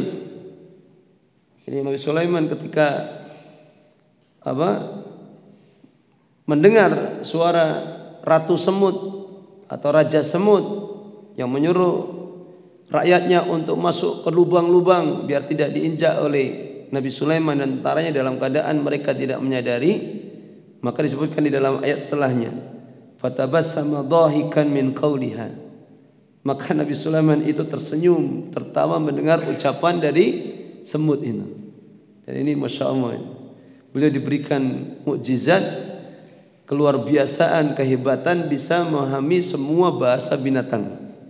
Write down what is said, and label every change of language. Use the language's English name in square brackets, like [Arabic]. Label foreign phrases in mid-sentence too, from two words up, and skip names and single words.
[Indonesian] Ini Nabi Sulaiman ketika mendengar suara ratu semut atau raja semut yang menyuruh rakyatnya untuk masuk ke lubang-lubang biar tidak diinjak oleh Nabi Sulaiman dan tentaranya dalam keadaan mereka tidak menyadari, maka disebutkan di dalam ayat setelahnya, [Arabic] فتبسم ضاحكا من قولها, [Indonesian] maka Nabi Sulaiman itu tersenyum tertawa mendengar ucapan dari semut itu. Dan ini [Arabic] ما شاء الله, [Indonesian] beliau diberikan mukjizat, keluar biasaan, kehebatan, bisa memahami semua bahasa binatang.